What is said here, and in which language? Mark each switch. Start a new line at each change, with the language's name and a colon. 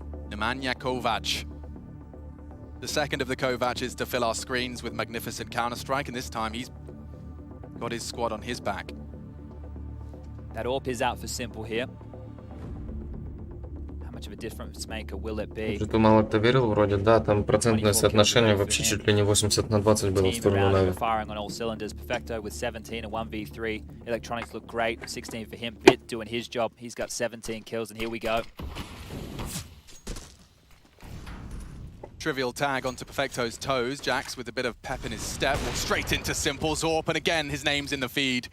English: Nemanja Kovac. The second of the Kovacs to fill our screens with magnificent Counter-Strike, and this time he's got his squad on his back. That AWP is out for Simple here. How much of a difference maker will it be?
Russian: Что-то мало кто верил, вроде, да, там процентное соотношение вообще чуть ли не 80/20 было в сторону Нави.
English: Firing on all cylinders. Perfecto with 17 and 1v3. Electronics look great. 16 for him. Bit doing his job. He's got 17 kills, and here we go. Trivial tag onto Perfecto's toes. Jax with a bit of pep in his step. Well, straight into Simple's AWP, and again, his name's in the feed.